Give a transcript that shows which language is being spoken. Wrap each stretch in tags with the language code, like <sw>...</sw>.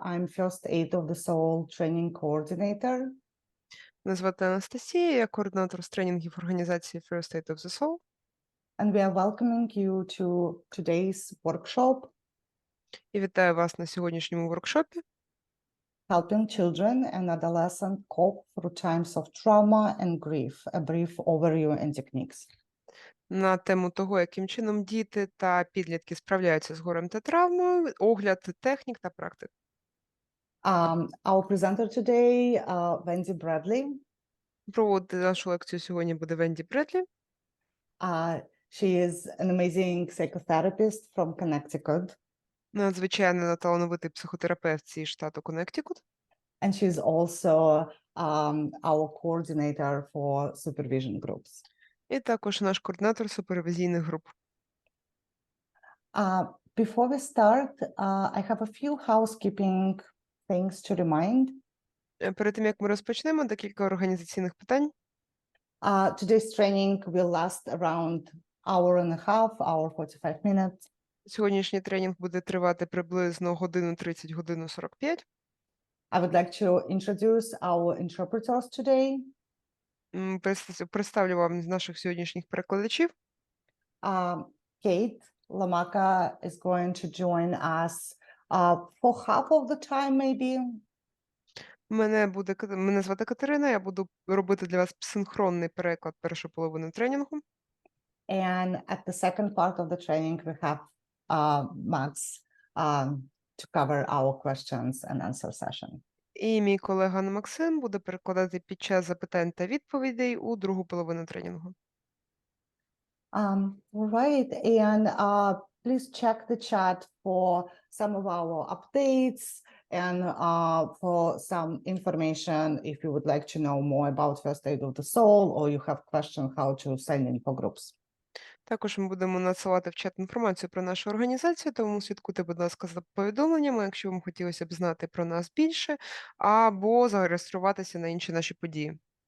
<en>I'm First Aid of the Soul Training Coordinator.</en> <uk>Мене звати Анастасія, я координатор з тренінгів організації First Aid of the Soul.</uk> <en>And we are welcoming you to today's workshop,</en> <uk>І вітаю вас на сьогоднішньому воркшопі</uk> <en>Helping Children and Adolescents Cope Through Times of Trauma and Grief, a brief overview and techniques.</en> <uk>на тему того, яким чином діти та підлітки справляються з горем та травмою, огляд технік та практик.</uk> <en>Our presenter today, Wendy Bradley.</en> <uk>Проводити нашу лекцію сьогодні буде Венді Бредлі.</uk> <en>She is an amazing psychotherapist from Connecticut.</en> <uk>Надзвичайно талановитий психотерапевт зі штату Коннектикут.</uk> <en>And she is also our coordinator for supervision groups.</en> <uk>І також наш координатор супервізійних груп.</uk> <en>Before we start, I have a few housekeeping things to remind.</en> <uk>Перед тим, як ми розпочнемо, декілька організаційних питань.</uk> <en>Today's training will last around hour and a half, hour 45 minutes.</en> <uk>Сьогоднішній тренінг буде тривати приблизно годину 30, годину 45.</uk> <en>I would like to introduce our interpreters today.</en> <uk>Представлю вам наших сьогоднішніх перекладачів.</uk> <en>Kate Lamaka is going to join us for half of the time, maybe.</en> <uk>Мене звати Катерина, я буду робити для вас синхронний переклад першу половину тренінгу.</uk> <en>And at the second part of the training, we have Max to cover our questions and answer session.</en> <uk>І мій колега Максим буде перекладати під час запитань та відповідей у другу половину тренінгу.</uk> <en>Right, and please check the chat for some of our updates and for some information if you would like to know more about First Aid of the Soul or you have questions how to sign in for groups.</en> <uk>Також ми будемо надсилати в чат інформацію про нашу організацію, тому слідкуйте, будь ласка, за повідомленнями, якщо вам хотілося б знати про нас більше, або зареєструватися на інші наші події.</uk>